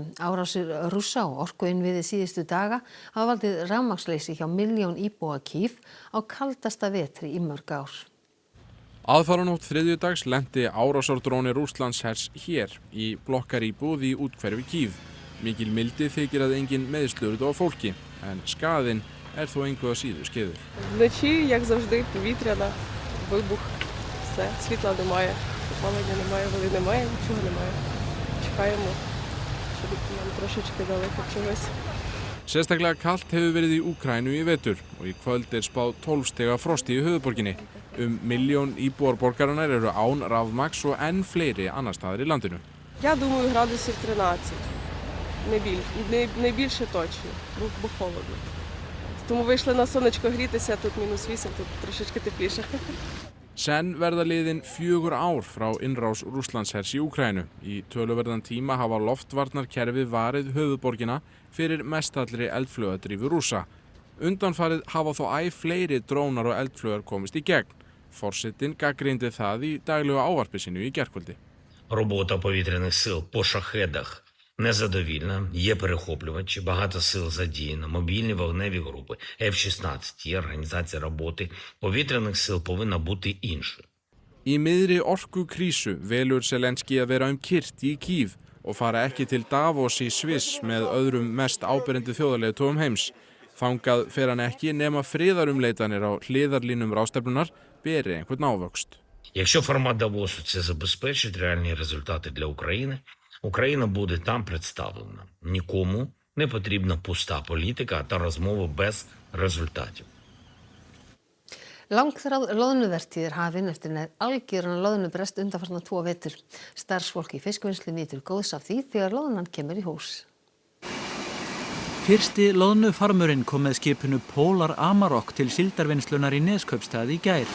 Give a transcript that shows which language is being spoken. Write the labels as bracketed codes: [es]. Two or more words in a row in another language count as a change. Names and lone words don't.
[is] Árásir Rússa á orkuinnviði síðustu daga hafa valdið rafmagnsleysi hjá milljón íbúa Kýv á kaldasta vetri í mörg ár. Aðfaranótt þriðjudags lenti árásardróni Rússlandshers hér í blokkaríbúð í úthverfi Kýv. Mikil mildi þykir að engin meiðsli urðu á fólki, en skaðinn þó engu að síður skeður. [uk] Вночі, як завжди, повітряна, вибух, все, світла немає, опалення немає, води немає, нічого немає. Чекаємо, щоб нам трошечки дали хоч чогось. [is] Sérstaklega kalt hefur verið í Úkraínu í vetur og í kvöld spáð 12 stiga frosti í höfuðborginni. Milljón íbúar borgarinnar eru án rafmagns og enn fleiri annar staðar í landinu. [uk] Я думаю, градусів 13, не більше точно, бо холодно. Тому вийшли на сонечко грітися, тут -8, тут трошечки тепліше. [is] Senn verða liðin 4 ár frá innrás Rússlandshers í Úkraínu. Í töluverðan tíma hafa loftvarnarkerfi varið höfuðborgina fyrir mestallri eldflaugadrífu Rússa. Undanfarið hafa þó æ fleiri drónar og eldflaugar komist í gegn. Forsetinn gagnrýndi það í daglegu ávarpi sínu í gærkvöldi. [uk] Робота повітряних сил по шахедах незадовільна, є перехоплювачі, багато сил задіяно, мобільні вогневі групи, F-16, є організація роботи повітряних сил повинна бути іншою. [is] Í miðri orkukrísu velur Zelenski að vera kyrrt í Kýv og fara ekki til Davos í Sviss með öðrum mest áberandi þjóðarleiðtogum heims. Þangað fer hann ekki nema friðarumleitanir á hliðarlínum ráðstefnunar beri einhvern ávöxt. [uk] Якщо формат Давосу це забезпечить реальні результати для України, Україна буде там представлена. Нікому не потрібна пуста політика та розмови без результатів. [is] Langþráð loðnuvertíð hafin eftir nær algjöran loðnubrest undanfarna 2 vetur. Starfsfólk í fiskvinnslu nýtur góðs af því þegar loðnan kemur í hús. Fyrsti loðnufarmurinn kom með skipinu Polar Amarok til síldarvinnslunar í Neskaupstað í gær.